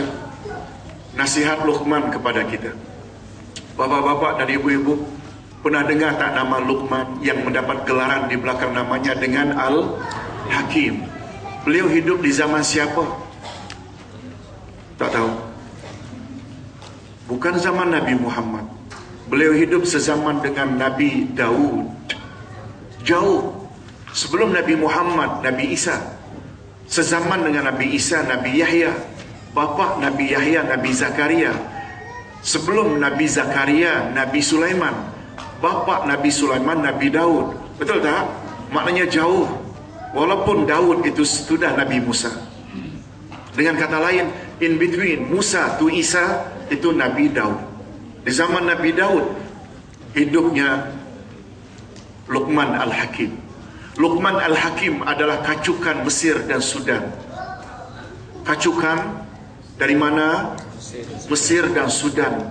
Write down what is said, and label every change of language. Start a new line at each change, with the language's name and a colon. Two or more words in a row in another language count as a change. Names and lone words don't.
Malay: Nasihat Luqman kepada kita. Bapak-bapak dan ibu-ibu, pernah dengar tak nama Luqman yang mendapat gelaran di belakang namanya dengan Al-Hakim? Beliau hidup di zaman siapa? Tak tahu. Bukan zaman Nabi Muhammad. Beliau hidup sezaman dengan Nabi Daud. Jauh sebelum Nabi Muhammad, Nabi Isa. Sezaman dengan Nabi Isa, Nabi Yahya. Bapa Nabi Yahya, Nabi Zakaria. Sebelum Nabi Zakaria, Nabi Sulaiman. Bapa Nabi Sulaiman, Nabi Daud. Betul tak? Maknanya jauh. Walaupun Daud itu sudah Nabi Musa. Dengan kata lain,
English: in between
Malay: Musa to Isa itu Nabi Daud. Di zaman Nabi Daud hidupnya Luqman Al-Hakim. Luqman Al-Hakim adalah kacukan Mesir dan Sudan. Kacukan dari mana? Mesir dan Sudan.